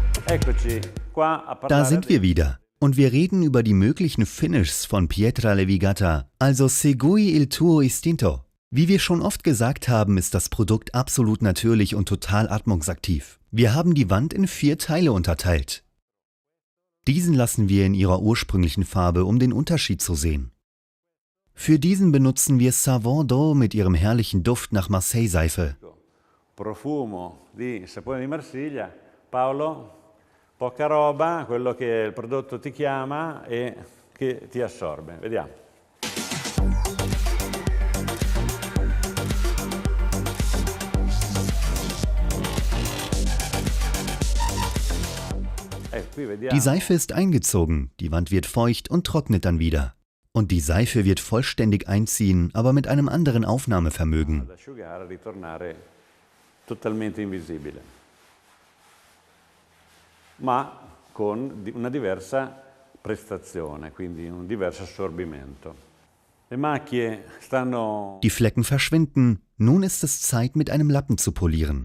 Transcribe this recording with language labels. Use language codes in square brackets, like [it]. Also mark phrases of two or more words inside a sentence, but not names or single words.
[de] Da sind wir wieder. Und wir reden über die möglichen Finishes von Pietra Levigata, also [it] Segui il tuo istinto. [de] Wie wir schon oft gesagt haben, ist das Produkt absolut natürlich und total atmungsaktiv. Wir haben die Wand in 4 Teile unterteilt. Diesen lassen wir in ihrer ursprünglichen Farbe, um den Unterschied zu sehen. Für diesen benutzen wir Savon d'Eau mit ihrem herrlichen Duft nach Marseille-Seife. [it] Profumo di sapone di Marsiglia. Paolo, poca roba, quello che il prodotto ti chiama e che ti assorbe. Vediamo. [de] Die Seife ist eingezogen, die Wand wird feucht und trocknet dann wieder. Und die Seife wird vollständig einziehen, aber mit einem anderen Aufnahmevermögen. [it] Totalmente invisibile, ma con una diversa prestazione, quindi un diverso assorbimento. Le macchie stanno. [de] Die Flecken verschwinden, nun ist es Zeit, mit einem Lappen zu polieren.